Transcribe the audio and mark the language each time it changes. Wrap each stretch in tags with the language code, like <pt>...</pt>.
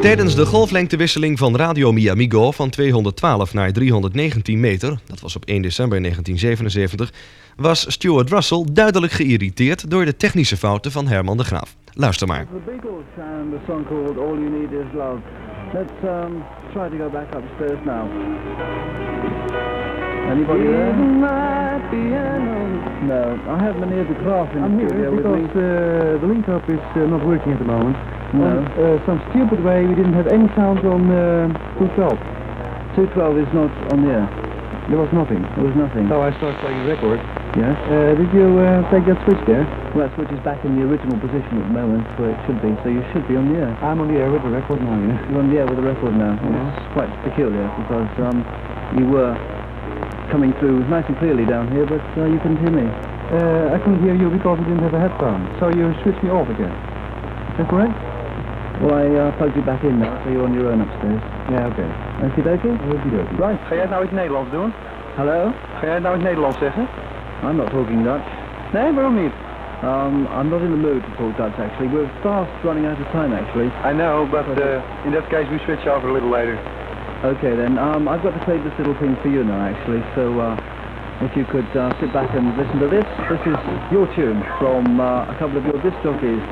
<nl>Tijdens de golflengtewisseling van Radio Miamigo van 212 naar 319 meter, dat was op 1 december 1977, was Stuart Russell duidelijk geïrriteerd door de technische fouten van Herman de Graaf. Luister maar.</nl> <en>The Beatles and the song called All You Need Is Love. Let's try to go back upstairs now. Anybody there? In my piano. No, I have Meneer de Graaf in the studio with me. Because the link up is not working at the moment. No. Some stupid way we didn't have any sound on 212. 212 is not on the air. There was nothing. There was nothing. So I started playing the record. Yes. Did you take that switch there? Well, that switch is back in the original position at the moment where it should be, so you should be on the air. I'm on the air with the record now, yes. You're on the air with the record now. Yes. It's quite peculiar because you were coming through nice and clearly down here, but you couldn't hear me. I couldn't hear you because I didn't have a headphone, so you switched me off again. Is that correct? Well, I plugged you back in now, so you're on your own upstairs. Yeah, okay. Okie dokie? Okie dokie. Right.</en> <nl>Ga jij nou iets Nederlands doen? Hallo? Ga jij nou iets Nederlands zeggen?</nl> <en>I'm not talking Dutch.</en> <nl>Nee, waarom niet?</nl> <en>I'm not in the mood to talk Dutch, actually. We're fast running out of time, actually. I know, but in that case, we switch off a little later. Okay, then. I've got to save this little thing for you now, actually. So if you could sit back and listen to this. This is your tune from a couple of your disc jockeys.</en>